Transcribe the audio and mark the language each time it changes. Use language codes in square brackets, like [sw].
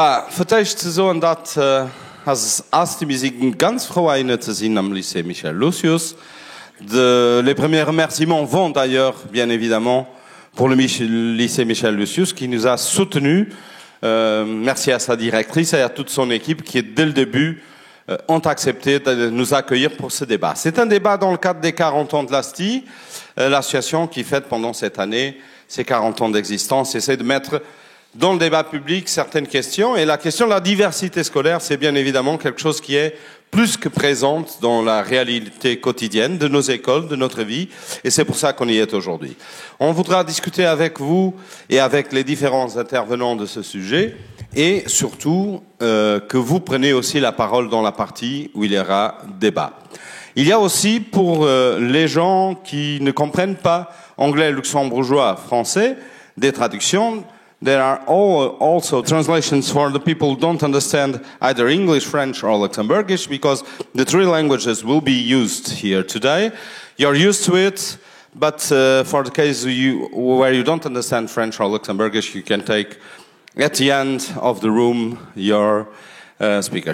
[lb] Vertecht so dat als erste Musik ganz froh eine zu sehen am lycée Michel Lucius. [fr] Les premiers remerciements vont d'ailleurs, bien évidemment, pour le lycée Michel Lucius qui nous a soutenus. Merci à sa directrice et à toute son équipe qui, dès le début, ont accepté de nous accueillir pour ce débat. C'est un débat dans le cadre des 40 ans de l'ASTI, l'association qui fête pendant cette année ses 40 ans d'existence, essaie de mettre dans le débat public certaines questions. Et la question de la diversité scolaire, c'est bien évidemment quelque chose qui est plus que présente dans la réalité quotidienne de nos écoles, de notre vie. Et c'est pour ça qu'on y est aujourd'hui. On voudra discuter avec vous et avec les différents intervenants de ce sujet. Et surtout, que vous preniez aussi la parole dans la partie où il y aura débat. Il y a aussi, pour les gens qui ne comprennent pas anglais, luxembourgeois, français, des traductions. [en] There are also translations for the people who don't understand either English, French or Luxembourgish, because the three languages will be used here today. You're used to it, but for the case where you don't understand French or Luxembourgish, you can take at the end of the room your speaker.